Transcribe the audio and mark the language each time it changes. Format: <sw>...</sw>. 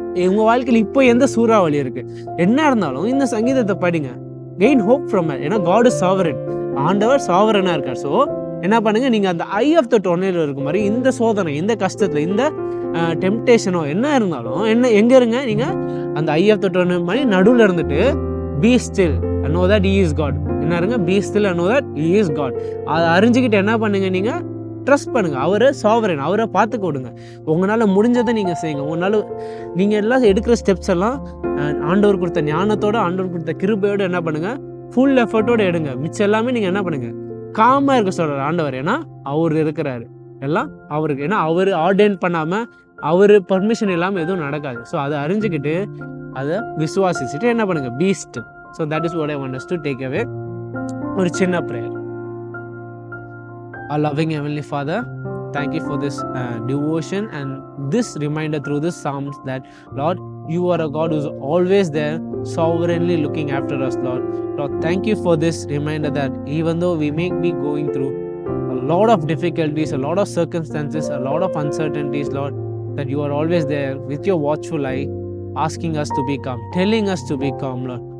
<ta>உங்கள் வாழ்க்கையில் இப்போ எந்த சூறாவளி இருக்குது, என்ன இருந்தாலும் இந்த சங்கீதத்தை படிங்க.</ta> <en>Gain hope from it.</en> <ta>ஏன்னா</ta> <en>God is sovereign.</en> <ta>ஆண்டவர் சாவரனாக இருக்கார். ஸோ என்ன பண்ணுங்கள், நீங்கள் அந்த</ta> <en>eye of the tornado</en> <ta>இருக்க மாதிரி இந்த சோதனை, இந்த கஷ்டத்தில், இந்த டெம்டேஷனோ என்ன இருந்தாலும் எங்கே இருங்க, நீங்கள் அந்த ஐ ஆஃப் த டொர்னேடோ மாதிரி நடுவில் இருந்துட்டு</ta> <en>Be still and know that he is God.</en> <ta>என்ன இருங்க,</ta> <en>Be still and know that he is God.</en> <ta>அதை அறிஞ்சிக்கிட்டு என்ன பண்ணுங்கள், நீங்கள் ட்ரஸ்ட் பண்ணுங்கள். அவர் சாவரன், அவரை பார்த்து கொடுங்க. உங்களால் முடிஞ்சதை நீங்கள் செய்யுங்க. உங்களால் நீங்கள் எல்லாம் எடுக்கிற ஸ்டெப்ஸ் எல்லாம் ஆண்டவர் கொடுத்த ஞானத்தோடு, ஆண்டவர் கொடுத்த கிருபையோடு என்ன பண்ணுங்கள், ஃபுல் எஃபர்ட்டோடு எடுங்க. மிச்சம் எல்லாமே நீங்கள் என்ன பண்ணுங்கள், காமாக இருக்க சொல்கிறார் ஆண்டவர். ஏன்னா அவர் இருக்கிறாரு, எல்லாம் அவருக்கு. ஏன்னா அவர் ஆர்டெயின் பண்ணாமல், அவர் பர்மிஷன் இல்லாமல் எதுவும் நடக்காது. ஸோ அதை அறிஞ்சிக்கிட்டு அதை விசுவாசிச்சுட்டு என்ன பண்ணுங்கள், Beast.</ta> <en>So that is what I want us to take away.</en> <ta>ஒரு சின்ன prayer.</ta> <en>Our loving Heavenly Father, thank you for this devotion and this reminder through this Psalms that, Lord, you are a God who's always there, sovereignly looking after us, Lord. Lord, thank you for this reminder that even though we may be going through a lot of difficulties, a lot of circumstances, a lot of uncertainties, Lord, that you are always there with your watchful eye, asking us to be calm, telling us to be calm, Lord.</en>